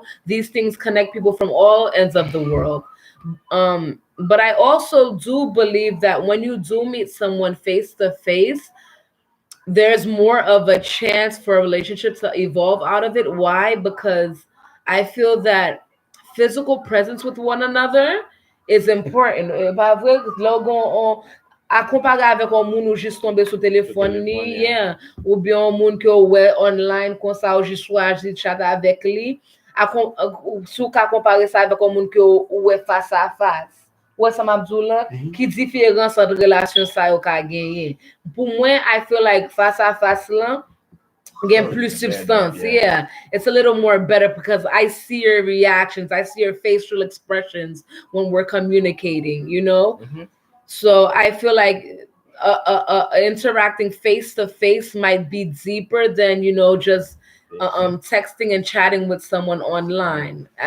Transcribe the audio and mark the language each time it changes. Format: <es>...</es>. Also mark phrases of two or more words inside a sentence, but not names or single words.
<en>These things connect people from all ends of the world. But I also do believe that when you do meet someone face to face, there's more of a chance for a relationship to evolve out of it. Why? Because I feel that physical presence with one another is important.</en> <ht>A kompare avèk an moun ou jist tombe sou telefon ni, ou bien an moun ki ou wè online kon sa ou jist waji chat avèk li, sou ka kompare sa avèk an moun ki ou wè face à face. Wè sa mabdou la, ki diferans an relasyon sa yo ka genye. Pou mwen,</ht> <en>I feel like</en> <ht>face à face lan,</ht> <en>get plus substance. Yeah, it's a little more better because I see your reactions, I see your facial expressions when we're communicating, you know? So I feel like interacting face to face might be deeper than, you know, just texting and chatting with someone online.</en>